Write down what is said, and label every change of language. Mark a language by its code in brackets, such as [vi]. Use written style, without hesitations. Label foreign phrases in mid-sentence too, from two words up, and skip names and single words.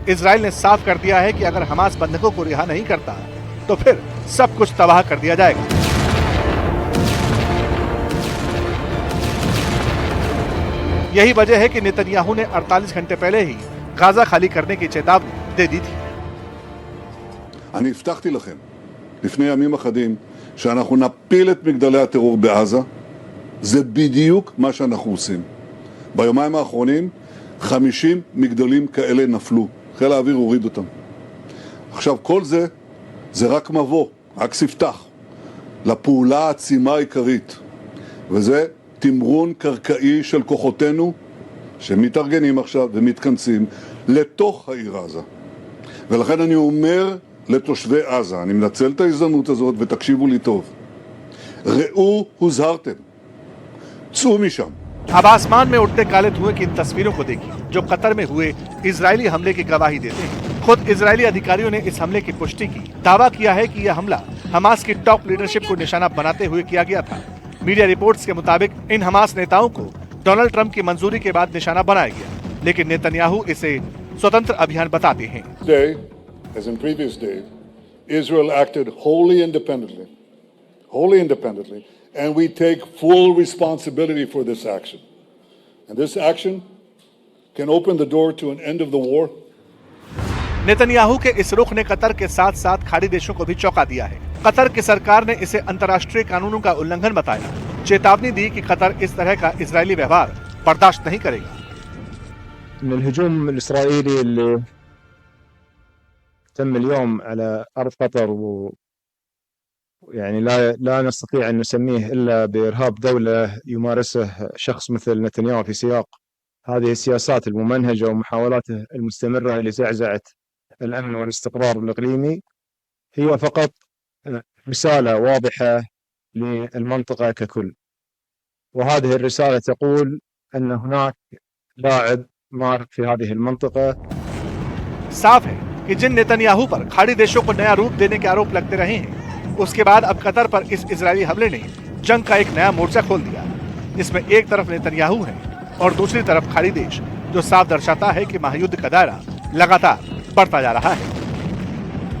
[hi] इजराइल ने साफ कर दिया है कि अगर हमास बंधकों को रिहा नहीं करता तो फिर सब कुछ तबाह कर दिया जाएगा। यही वजह है कि नेतन्याहू ने 48 घंटे पहले ही गाजा खाली करने की चेतावनी दे दी थी। [he] אני הבטחתי לכם לפני ימים אחדים שאנחנו נפיל את מגדלי הטרור בעזה. זה בדיוק מה שאנחנו עושים. ביומיים האחרונים 50 מגדלים כאלה נפלו. חיל האוויר הוריד אותם. עכשיו כל זה רק מבוא, רק ספתח לפעולה העצימה העיקרית, וזה תמרון קרקעי של כוחותינו שמתארגנים עכשיו ומתכנסים לתוך העיר עזה. ולכן אני אומר לתושבי עזה, אני מנצל את ההזדמנות הזאת ותקשיבו לי טוב, ראו הוזהרתם, צאו משם. [hi] अब आसमान में उठते काले धुएं की इन तस्वीरों को देखिए जो कतर में हुए इजरायली हमले की गवाही देते हैं। खुद इजरायली अधिकारियों ने इस हमले की पुष्टि की। दावा किया है कि यह हमला हमास की [en] top leadership [hi] को निशाना बनाते हुए किया गया था। [en] media reports [hi] के मुताबिक इन हमास नेताओं को डोनाल्ड ट्रंप की मंजूरी के बाद निशाना बनाया गया, लेकिन नेतन्याहू इसे स्वतंत्र अभियान बताते हैं। [en] Today, as in previous days, Israel acted wholly independently, and we take full responsibility for this action. And this action can open the door to an end of the war. [hi] नेतन्याहू के इस रुख ने कतर के साथ साथ खाड़ी देशों को भी चौंका दिया है। कतर की सरकार ने इसे अंतर्राष्ट्रीय कानूनों का उल्लंघन बताया, चेतावनी दी कि कतर इस तरह का इजरायली व्यवहार बर्दाश्त नहीं करेगा। [ar] الهجوم الإسرائيلي اللي تم اليوم على أرض قطر يعني لا نستطيع أن نسميه إلا بإرهاب دولة يمارسه شخص مثل نتنياهو في سياق هذه السياسات الممنهجة ومحاولاته المستمرة لزعزعة الأمن والاستقرار الإقليمي، هي فقط رسالة واضحة للمنطقة ككل، وهذه الرسالة تقول أن هناك لاعب मार في هذه المنطقة। [hi] साफ है कि जिन नेतन्याहू पर खाड़ी देशों को नया रूप देने के आरोप लगते रहे हैं, उसके बाद अब कतर पर इस इजरायली हमले ने जंग का एक नया मोर्चा खोल दिया, जिसमें एक तरफ नेतन्याहू है और दूसरी तरफ खाड़ी देश, जो साफ दर्शाता है कि महायुद्ध का दायरा लगातार बढ़ता जा रहा है।